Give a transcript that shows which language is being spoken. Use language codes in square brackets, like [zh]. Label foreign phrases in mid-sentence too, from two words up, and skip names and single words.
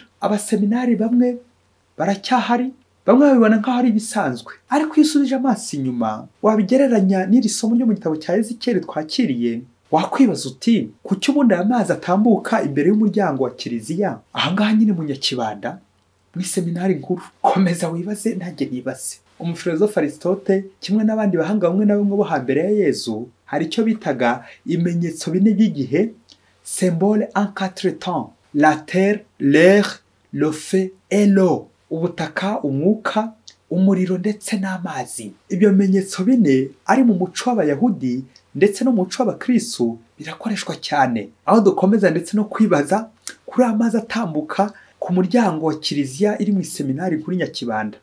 [rw] Abaseminari bamwe baracyahari, bamwe babibona nk'aho ari ibisanzwe, ariko iyo usubije amaso inyuma wabigereranya n'iri somo ryo mu gitabo cya Ezekiyeli twakiriye, wakwibaza uti kuki ubundi aya mazi atambuka imbere y'umuryango wa kiliziya ahangaha nyine mu Nyakibanda mu iseminari nkuru? Komeza wibaze nanjye nibaze. Umufilozofe Aristote kimwe n'abandi bahanga bamwe na bamwe bo hambere ya Yesu hari icyo bitaga ibimenyetso bine by'igihe, [fr] symbole en quatre temps: la terre, l'air, le feu et l'eau. [rw] Ubutaka, umwuka, umuriro ndetse n'amazi. Ibyo bimenyetso bine ari mu muco w'Abayahudi ndetse no mu muco w'Abakristo birakoreshwa cyane, aho dukomeza ndetse no kwibaza kuri amazi atambuka ku muryango wa kiliziya iri mu iseminari nkuru Nyakibanda.